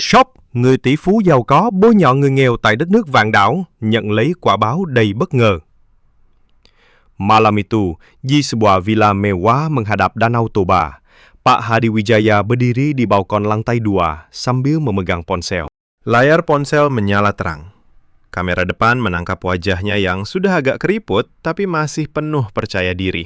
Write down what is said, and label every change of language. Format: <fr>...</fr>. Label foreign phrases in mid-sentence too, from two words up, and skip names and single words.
<vi>Shop, người tỷ phú giàu có bôi nhọ người nghèo tại đất nước vạn đảo, nhận lấy quả báo đầy bất ngờ.</vi> <id>Malam itu, di sebuah villa mewah menghadap Danau Toba, Pak Hadi Wijaya berdiri di balkon lantai 2 sambil memegang ponsel. Layar ponsel menyala terang. Kamera depan menangkap wajahnya yang sudah agak keriput tapi masih penuh percaya diri.</id>